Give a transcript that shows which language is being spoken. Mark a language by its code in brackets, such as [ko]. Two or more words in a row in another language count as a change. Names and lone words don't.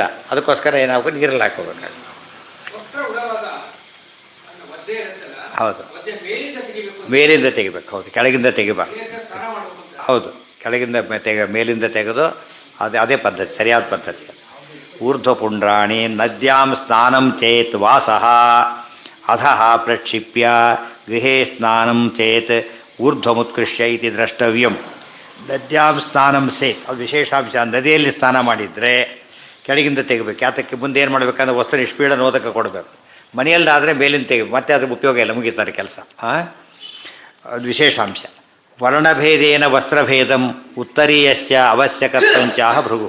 [kn] ಅದಕ್ಕೋಸ್ಕರ ಏನಾಗಬೇಕು, ನೀರಲ್ಲಿ ಹಾಕ್ಕೋಬೇಕಾಗುತ್ತೆ. ಹೌದು, ಮೇಲಿಂದ ತೆಗಿಬೇಕು. ಹೌದು, ಕೆಳಗಿಂದ ತೆಗಿಬಾರ್ದು. ಹೌದು, ಕೆಳಗಿಂದ ಮೇಲಿಂದ ತೆಗೆದು ಅದೇ ಪದ್ಧತಿ, ಸರಿಯಾದ ಪದ್ಧತಿ. [sa] ಊರ್ಧ್ವಪುಂಡ್ರಾಣಿ ನದ್ಯಾಂ ಸ್ನಾನಂ ಚೇತ್ ವಾಸಃ ಅಧಃ ಪ್ರಕ್ಷಿಪ್ಯ ಗೃಹೇ ಸ್ನಾನಂ ಚೇತ್ ಊರ್ಧ್ವಮುತ್ಕೃಷ್ಯ ಇತಿ ದ್ರಷ್ಟವ್ಯಂ. ನದ್ಯಾಂ ಸ್ನಾನಂ ಸೇತ್, [kn] ಅದು ವಿಶೇಷಾಂಶ. ನದಿಯಲ್ಲಿ ಸ್ನಾನ ಮಾಡಿದರೆ ಕೆಳಗಿಂದ ತೆಗಿಬೇಕು. ಯಾತಕ್ಕೆ, ಮುಂದೆ ಏನು ಮಾಡಬೇಕಂದ್ರೆ [sa] ವಸ್ತು ನಿಷ್ಪೀಡ ನೋದಕ [kn] ಕೊಡಬೇಕು. ಮನೆಯಲ್ಲಾದರೆ ಮೇಲಿಂದ ತೆಗಿಬೇಕು, ಮತ್ತೆ ಅದ್ರ ಉಪಯೋಗ ಇಲ್ಲ, ಮುಗಿತಾರೆ ಕೆಲಸ. ಅದು ವಿಶೇಷಾಂಶ. [sa] ವರ್ಣಭೇದೇನ ವಸ್ತ್ರಭೇದಂ ಉತ್ತರೀಯಸ್ಯ ಅವಶ್ಯಕತ್ವಂಚಾಹ ಭೃಗು.